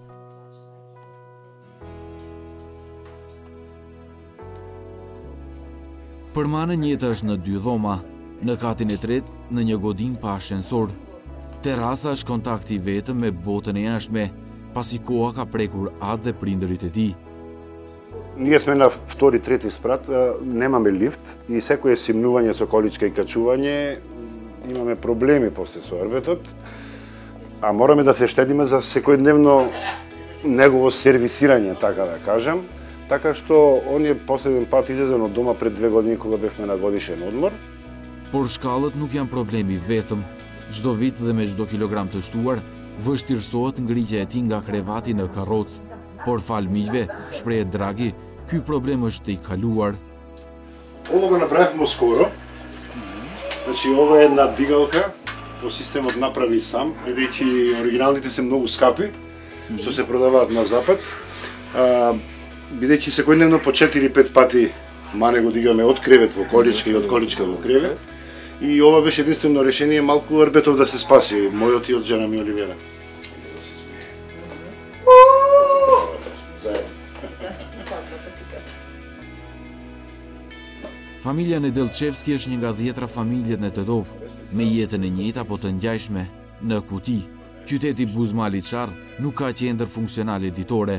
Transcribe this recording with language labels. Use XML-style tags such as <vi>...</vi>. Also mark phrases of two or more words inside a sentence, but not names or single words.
<sq>Për Manën jeta është në 2 dhoma, në katin e tretë në një godin pa ashensor. Terasa është kontakti vetëm me botën e jashtme, pasi koha ka prekur atë dhe prindërit e tij.</sq> <mk>Ние сме на втори, трети спрат, немаме лифт и секое симнување со количка и качување имаме проблеми после со орбетот, а мораме да се штедиме за секојдневно негово сервисирање, така да кажам, така што он е последен пат излезен од дома пред 2 години кога бевме на годишен одмор. Por shkallët nuk janë problemi vetëm. Çdo vit dhe me çdo kilogram të shtuar, vështirësohet ngritja e tij nga krevati në karrocë. Por fal miqve, shprehet Dragi, ky problem është i kaluar. Ова го направивме скоро. Значи ова е една дигалка, по системот направи сам, бидејќи оригиналните се многу скапи, што се продаваат на запад. Бидејќи секојдневно по 4-5 пати Мане го дигаме од кревет во количка и од количка во кревет. И ова беше единствено решение малку орбетов да се спаси, мојот и од жена ми Оливера.</mk> <sq>Familja Nedelchevski është një nga 10 familjet në Tetov, me jetën e njëjtë apo të ngjashme. Në kuti, qyteti Buzmali Çarr nuk ka qendër funksionale ditore.</sq>